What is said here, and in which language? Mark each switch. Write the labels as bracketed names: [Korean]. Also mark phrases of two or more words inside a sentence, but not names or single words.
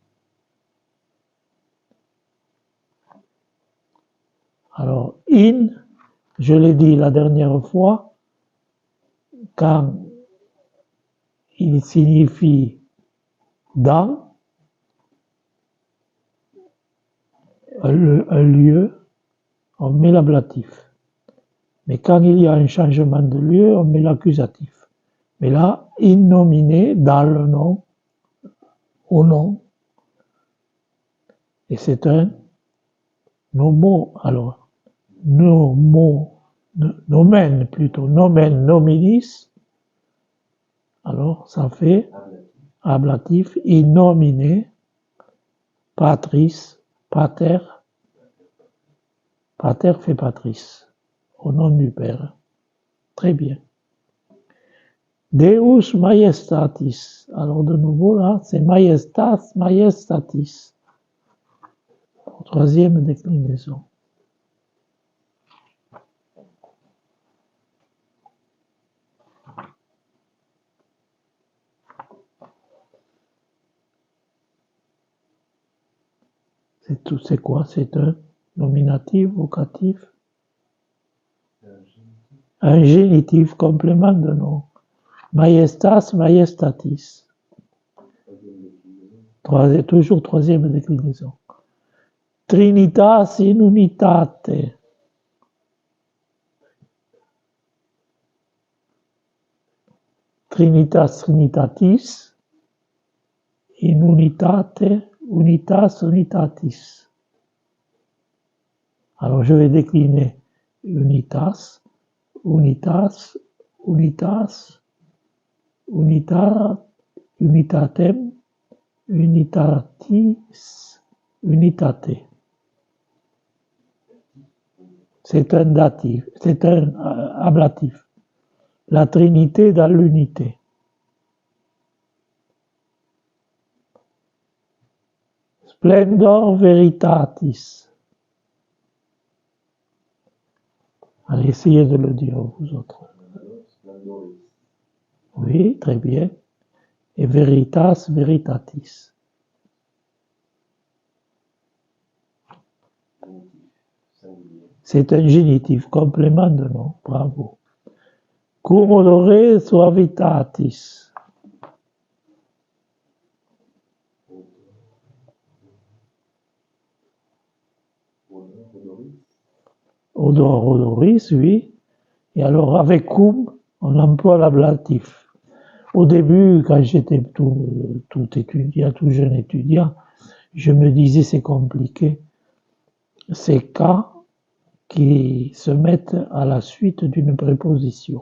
[French] Alors, in, je l'ai dit la dernière fois, quand il signifie dans un lieu, on met l'ablatif. Mais quand il y a un changement de lieu, on met l'accusatif. Mais là, [Latin] in nomine, [French] dans le nom, au nom. Et c'est un nomo, alors, [Latin] nomen plutôt, nomen nominis. [French] Alors, ça fait ablatif, [Latin] in nomine, patris, pater. [French] Pater fait patris, au nom du Père. Très bien. [Latin] Deus majestatis. [French] Alors de nouveau là, c'est [Latin] majestas, majestatis. [French] Troisième déclinaison. C'est quoi? C'est un nominatif, vocatif? Un génitif, complément de nom. [Latin] Majestas, majestatis. [French] Toujours troisième déclinaison. [Latin] Trinitas in unitate. Trinitas trinitatis. In unitate, unitas unitatis. [French] Alors je vais décliner [Latin] unitas, unitas, unitas, unitatem, unitatis, unitate. [French] C'est un datif, c'est un ablatif. La Trinité dans l'unité. [Latin] Splendor veritatis. [French] Allez, essayez de le dire, vous autres. Oui, très bien. [Latin] Et veritas veritatis. [French] C'est un génitif, complément de nom. Bravo. [Latin] Cum odore suavitatis. Odor, odoris, [French] oui. Et alors, avec cum, on emploie l'ablatif. Au début, quand j'étais tout étudiant, tout jeune étudiant, je me disais c'est compliqué. Ces cas qui se mettent à la suite d'une préposition.